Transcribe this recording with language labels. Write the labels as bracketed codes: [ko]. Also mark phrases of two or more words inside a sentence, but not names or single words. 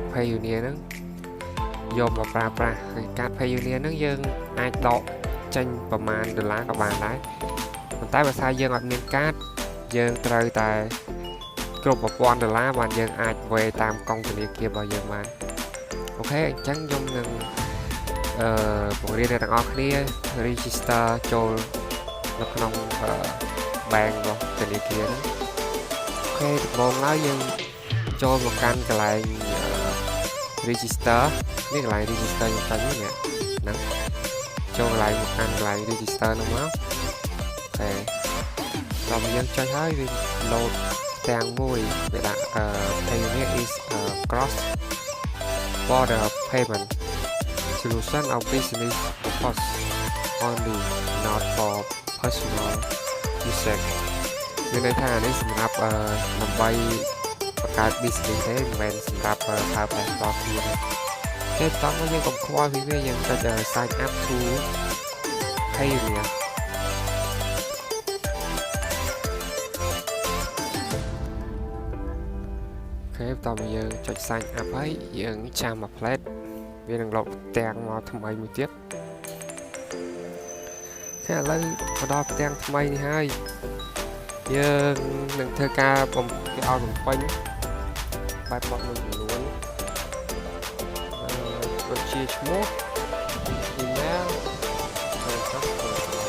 [km] Payoneer ហ្នឹងយកមកប្រើប្រាស់ហើយកាត Payoneer ហ្នឹងយើងអាចដកចេញប្រមាណ$ក៏បានដែរប៉ុន្តែបើថាយើងអត់មានកាតយើងត្រូវតែគ្រប់$1000បានយើងអាចវេតាមកងធនាគាររបស់យើងបានអូខេអញ្ចឹងខ្ញុំនឹងបង្រៀនអ្នកទាំងអស់គ្នា register ចូលនៅក្នុង bank របស់ធនាគារហ្នឹងអូខេដំបូងឡើយយើងចូលមកកាន់កន្លែង register នេះកន្លែង register ខ្ញុំតាំងនេះហ្នឹងចូលកន្លែងមកកាន់កន្លែង register ហ្នឹងមកអូខេ ដល់យើងចុចហើយវា load ទាំងមួយវាដាក់ [en] Payoneer is cross border payment solution of business purpose only not for personal usage [km] មានន័យថានេះសម្រាប់ដើម្បីបង្កើត business ទេមិនមែនសម្រាប់ប្រើប្រាស់ផ្ទាល់ខ្លួនទេតោះមកយើងកុំខ្វល់ពីវាយើងចុច [en] sign up to Payoneer [km] អូខេតោះមកយើងចុច [en] sign up [km] ហើយយើងចាំមក plate វានឹងលុបទាំងមកថ្មីមួយទៀតតែឥឡូវមកដល់ផ្ទាំងថ្មីនេះហើយយើងនឹងធ្វើការគេឲ្យបំពេញបែបបត់មួយចំនួនដូចជាឈ្មោះ email ហើយចុចតែឥឡូវ